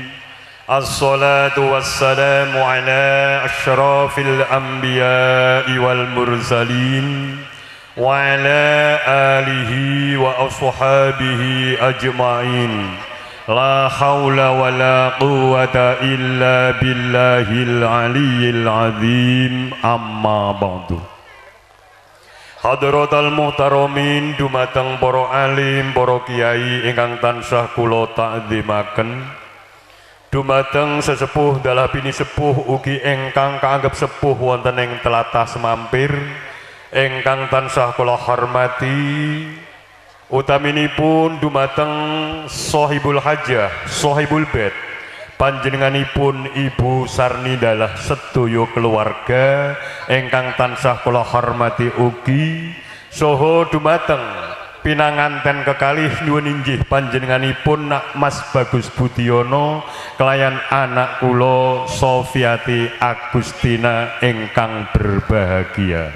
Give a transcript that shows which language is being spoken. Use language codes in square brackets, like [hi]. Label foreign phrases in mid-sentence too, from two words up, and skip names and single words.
[ar] الصلاة والسلام على أشرف الأنبياء والمرسلين وعلى آله وأصحابه أجمعين. لا حول ولا قوة إلا بالله العلي العظيم. أما بعد. حضرات المحترمين [jv] dumateng para alim, para kiai ingkang tansah kula takzimaken, dumateng sesepuh dalah bini sepuh ugi ingkang kaanggep sepuh wonten ing tlatah Semampir ingkang tansah kula hormati, utaminipun dumateng [ar] صاحب الحاجة, صاحب البيت, [jv] panjenenganipun Ibu Sarni dalah sedaya keluarga ingkang tansah kula hormati ugi, saha dumateng pinanganten kekalih nyuwun inggih panjenenganipun Nak Mas Bagus Budiono kelayan anak kula Sofiati Agustina ingkang berbahagia.